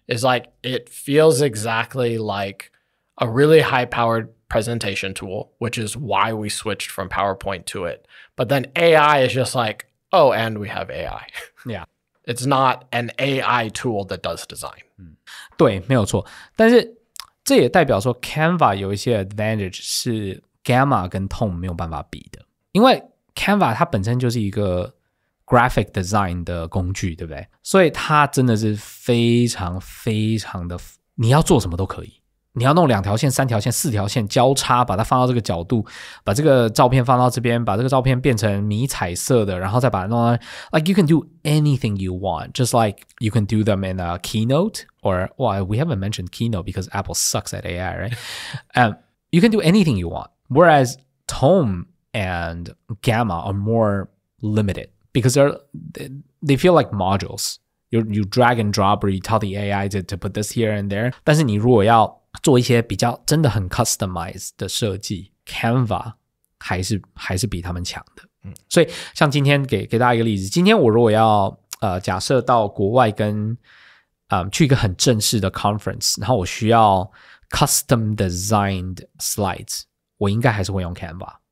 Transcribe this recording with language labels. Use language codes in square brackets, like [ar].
[en] Is like it feels exactly like a really high-powered presentation tool, which is why we switched from PowerPoint to it. But then AI is just like, oh, and we have AI. Yeah.It's not an AI tool that does design. [zh] 对，没有错。但是这也代表说 Canva 有一些 advantage 是 Gamma 跟 Tone 没有办法比的。因为 Canva 它本身就是一个 graphic design 的工具，对不对？所以它真的是非常非常的，你要做什么都可以。你要弄2条线、3条线、4条线交叉，把它放到这个角度，把这个照片放到这边，把这个照片变成迷彩色的，然后再把它弄到 [en] like you can do anything you want, just like you can do them in a Keynote or we haven't mentioned Keynote because Apple sucks at AI, right? You can do anything you want. Whereas Tone and Gamma are more limited because they feel like modules.You drag and drop or you tell the AI to put this here and there. [zh] 但是你如果要做一些比较真的很 customized 的设计 Canva 还是比他们强的。所以像今天给大家一个例子，今天我如果要假设到国外跟去一个很正式的 conference， 然后我需要 custom designed slides， 我应该还是会用 Canva。